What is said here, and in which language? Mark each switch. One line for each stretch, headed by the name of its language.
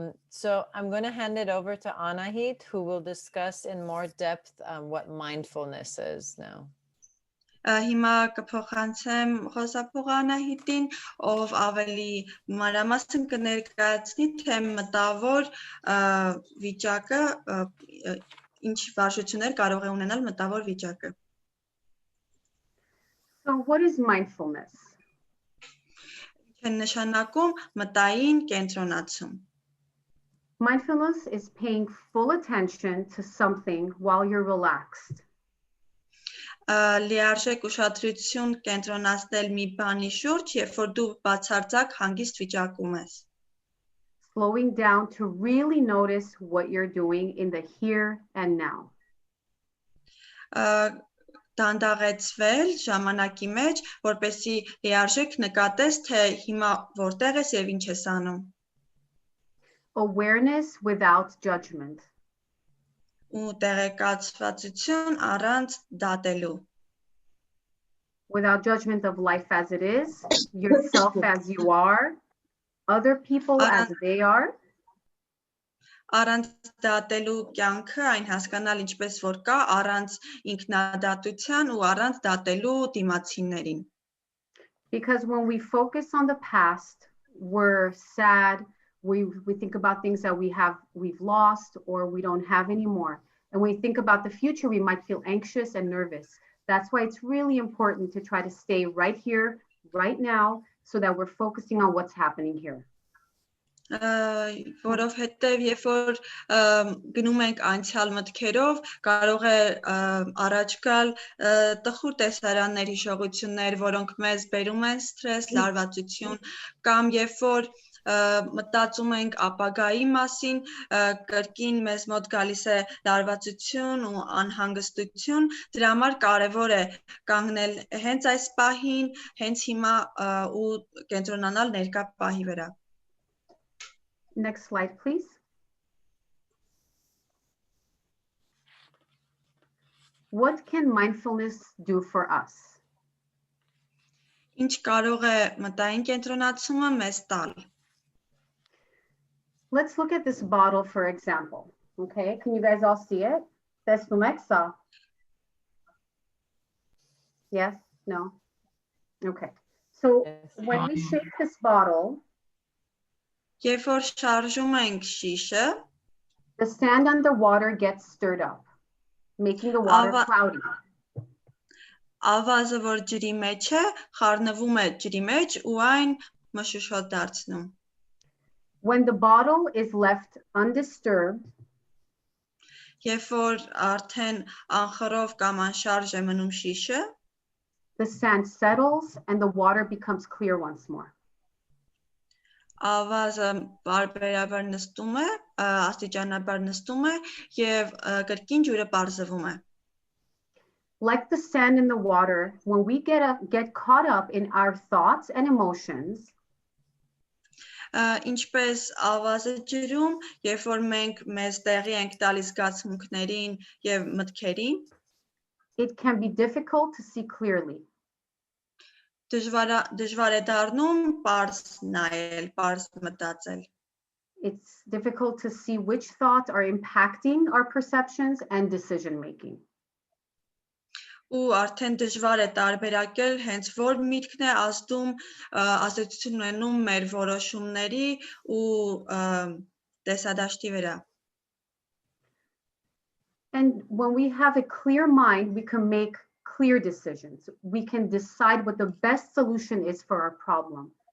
English: So I'm going to hand it over to Anahit, who will discuss in more depth what mindfulness is now.
Armenian: Հիմա կփոխանցեմ խոսափող Անահիտին, ով ավելի մանրամասն կներկայացնի թե մտավոր վիճակը, ինչ վարժություններ կարող է ունենալ մտավոր վիճակը։
English: So what is mindfulness?
Armenian: Ինչ է նշանակում մտային կենտրոնացում։
English: Mindfulness is paying full attention to something while you're relaxed.
Armenian: Լիարժեք ուշադրություն կենտրոնացնել մի բանի շուրջ, երբ որ դու բացարձակ հանգիստ վիճակում ես։
English: Slowing down to really notice what you're doing in the here and now.
Armenian: Դանդաղեցվել ժամանակի մեջ, որպեսզի լիարժեք նկատես, թե հիմա որտեղ ես եւ ինչ ես անում։
English: Awareness without judgment.
Armenian: Ու տեղեկացվածություն առանց դատելու։
English: Without judgment of life as it is, yourself as you are, other people as they are.
Armenian: Առանց դատելու կյանքը, այն հասկանալ ինչպես որ կա, առանց ինքնադատության ու առանց դատելու դիմացիներին։
English: Because when we focus on the past, we're sad, we think about things that we've lost or we don't have anymore. And when we think about the future, we might feel anxious and nervous. That's why it's really important to try to stay right here, right now, so that we're focusing on what's happening here.
Armenian: Որովհետև երբ որ գնում ենք անցյալ մտքերով, կարող է առաջ գալ տխուր տեսարաններ, հիշողություններ, որոնք մեզ բերում են սթրես, լարվածություն, կամ երբ որ մտածում ենք ապագայի մասին, կրկին մեզ մոտ գալիս է լարվածություն ու անհանգստություն, դրա համար կարևոր է կանգնել հենց այս պահին, հենց հիմա ու կենտրոնանալ ներկա պահի վրա։
English: Next slide, please. What can mindfulness do for us?
Armenian: Ինչ կարող է մտային կենտրոնացումը մեզ տալ։
English: Let's look at this bottle, for example. Okay, can you guys all see it?
Armenian: Տեսնում եք սա։
English: Yes? No? Okay. So Yes. when we shake this bottle,
Armenian: Երբ որ շարժում ենք շիշը,
English: the sand and the water gets stirred up, making the water cloudy.
Armenian: ավազը, որ ջրի մեջ է, խառնվում է ջրի մեջ ու այն մշուշոտ դարձնում։
English: When the bottle is left undisturbed,
Armenian: Երբ որ արդեն անխռով կամ անշարժ է մնում շիշը,
English: the sand settles and the water becomes clear once more.
Armenian: ավազը բարբերաբար նստում է, աստիճանաբար նստում է եւ կրկին ջուրը պարզվում է։
English: Like the sand in the water, when we get caught up in our thoughts and emotions,
Armenian: Ինչպես ավազը ջրում, երբ որ մենք մեզ տեղի ենք տալիս զգացմունքներին եւ մտքերին,
English: it can be difficult to see clearly.
Armenian: դժվար է դառնում պարզ նայել, պարզ մտածել։
English: It's difficult to see which thoughts are impacting our perceptions and decision making.
Armenian: Ու արդեն դժվար է տարբերակել հենց որ միտքն է ազդեցություն ունենում մեր որոշումների ու տեսադաշտի վրա։
English: And when we have a clear mind, we can make clear decisions. We can decide what the best solution is for our problem.